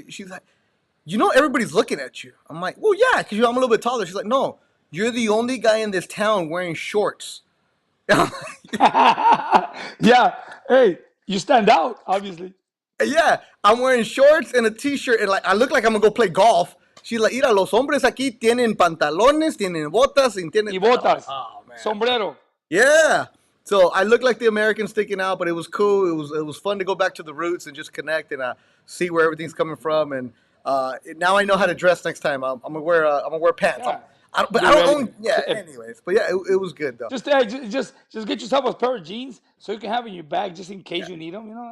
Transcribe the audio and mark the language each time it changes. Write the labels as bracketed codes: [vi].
[en] She's like, everybody's looking at you. I'm like, well, yeah, because I'm a little bit taller. She's like, no, you're the only guy in this town wearing shorts. Yeah. Hey, you stand out, obviously. Yeah, I'm wearing shorts and a t-shirt, and I look like I'm gonna go play golf. She's like, [es] mira, los hombres aquí tienen pantalones, tienen botas, y tienen. Y botas. [en] Oh man. [es] Sombrero. [en] Yeah. So I look like the American sticking out, but it was cool. It was fun to go back to the roots and just connect and see where everything's coming from. And now I know how to dress next time. I'm gonna wear pants. Yeah. I don't own. Yeah. Anyways, but yeah, it was good though. Just get yourself a pair of jeans so you can have in your bag just in case you need them.